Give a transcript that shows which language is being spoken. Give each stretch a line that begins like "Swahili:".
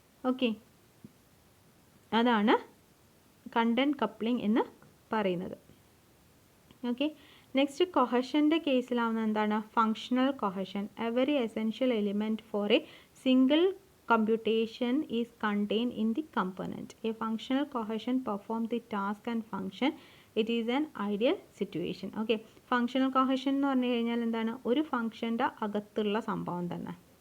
Malayalam: Okay, അതാണ് content coupling എന്ന് പറയുന്നത്. ഓക്കെ, നെക്സ്റ്റ് കൊഹഷൻ്റെ കേസിലാവുന്ന എന്താണ്, functional cohesion.
English: A very essential element for a single computation is contained in the component. A functional cohesion performs the task and function. It is an ideal situation.
Malayalam: Okay, functional cohesion എന്ന് പറഞ്ഞു കഴിഞ്ഞാൽ എന്താണ്, ഒരു ഫംഗ്ഷൻ്റെ അകത്തുള്ള സംഭവം തന്നെ.